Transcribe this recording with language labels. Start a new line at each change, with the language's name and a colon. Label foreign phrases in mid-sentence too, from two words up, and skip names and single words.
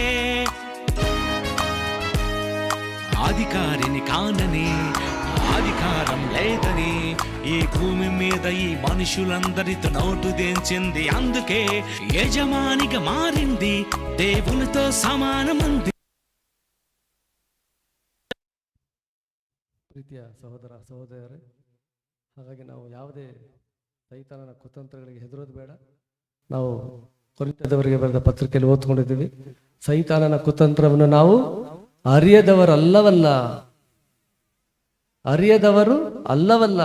Telugu: అధికారిని కానని, అధికారం లేదని ఈ భూమి మీద ఈ మనుషులందరితో నోటు దేంచింది. అందుకే యజమానిగా మారింది, దేవునితో సమానమంది.
Kannada: ಪ್ರೀತಿಯ ಸಹೋದರ ಸಹೋದರರೇ, ಹಾಗಾಗಿ ನಾವು ಯಾವುದೇ ಸೈತಾನನ ಕುತಂತ್ರಗಳಿಗೆ ಹೆದರೋದು ಬೇಡ. ನಾವು ಕೊರಿಂಥದವರಿಗೆ ಬರೆದ ಪತ್ರಿಕೆಯಲ್ಲಿ ಓದ್ಕೊಂಡಿದ್ದೀವಿ, ಸೈತಾನನ ಕುತಂತ್ರವನ್ನು ನಾವು ಅರಿಯದವರು ಅಲ್ಲವಲ್ಲ.